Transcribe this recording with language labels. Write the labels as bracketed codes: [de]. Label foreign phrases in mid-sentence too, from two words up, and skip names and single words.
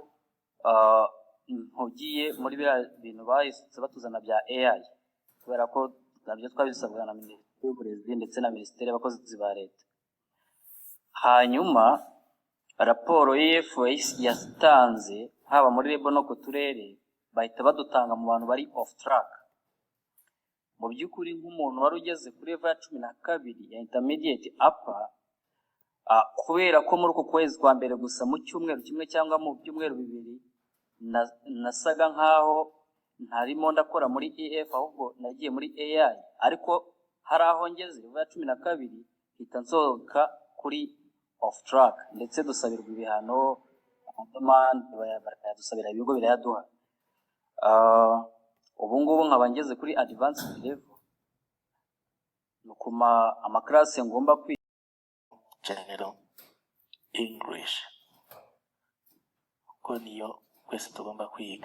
[rw] ntugiye muri biriya bintu bahise batuzana bya AI kubera ko nabyo twabisabwa na Minisiteri y'Uburezi ndetse na Minisiteri y'Abakozi ba Leta. Hanyuma raporo y'EF yatanze haba muri REB no ku turere bahita badutanga mu bantu bari [en] off track. [rw] Mu by'ukuri nk'umuntu wari ugeze kuri level ya 12 ya [en] intermediate upper [rw] kubera ko muri uko kwezi kwa mbere gusa mu cyumweru kimwe cyangwa mu byumweru bibiri nasaga nkaho ntarimo ndakora muri EF ahubwo nagiye muri AI ariko hari aho ngeze level ya 12 hita nsohoka kuri [en] off track [rw] ndetse dusabirwa ibihano demand bayadusabira ibigo birayaduha ubu ngubu nkaba ngeze kuri [en] advanced level, [rw] ni ukuma amakarasi ngomba kwiga [en] general English [rw] ko niyo twese tugomba kwiga.